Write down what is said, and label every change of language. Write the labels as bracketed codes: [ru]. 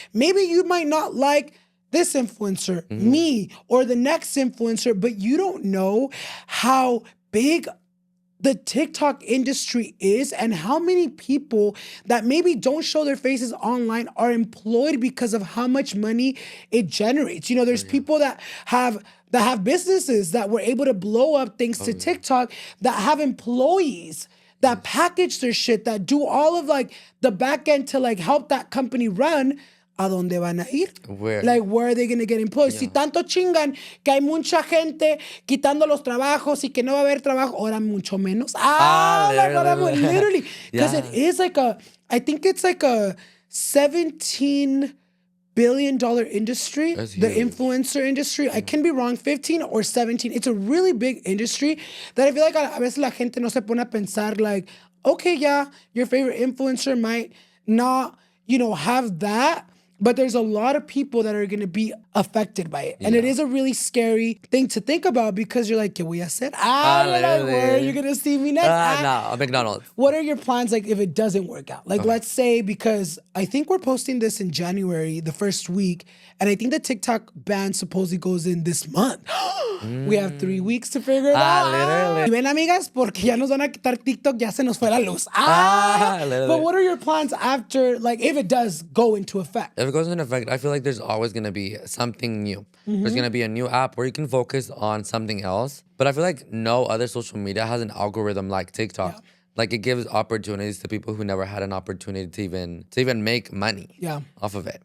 [en] Maybe you might not like this influencer, me, or the next influencer, but you don't know how big the TikTok industry is and how many people that maybe don't show their faces online are employed because of how much money it generates. You know, there's people that have businesses that were able to blow up thanks to TikTok, that have employees that package their shit, that do all of like the back end to like help that company run. [es] ¿A dónde van a ir? [en] Where? Like, where are they going to get employed? [es] Si tanto chingan que hay mucha gente quitando los trabajos y que no va a haber trabajo, ahora mucho menos. [en] Literally. Because it is like I think it's like a $17 billion industry, That's the huge. influencer industry. I can be wrong, 15 or 17. It's a really big industry that I feel like [es] a veces la gente no se pone a pensar [en] like, okay, yeah, your favorite influencer might not, have that. But there's a lot of people that are going to be affected by it. And it is a really scary thing to think about because you're like, [es] ¿qué voy a hacer? [en] You're like, where are you going to see me next? No, McDonald's. What are your plans like if it doesn't work out? Like, let's say, because I think we're posting this in January, the first week, and I think the TikTok ban supposedly goes in this month. We have 3 weeks to figure it out. Literally. [es] Y ven, amigas, porque ya nos van a quitar TikTok, ya se nos fue la luz. [en] Literally. But what are your plans after, like, if it does go into effect? If it goes into effect, I feel like there's always going to be something new. There's going to be a new app where you can focus on something else. But I feel like no other social media has an algorithm like TikTok. Yeah. Like it gives opportunities to people who never had an opportunity to even make money off of it.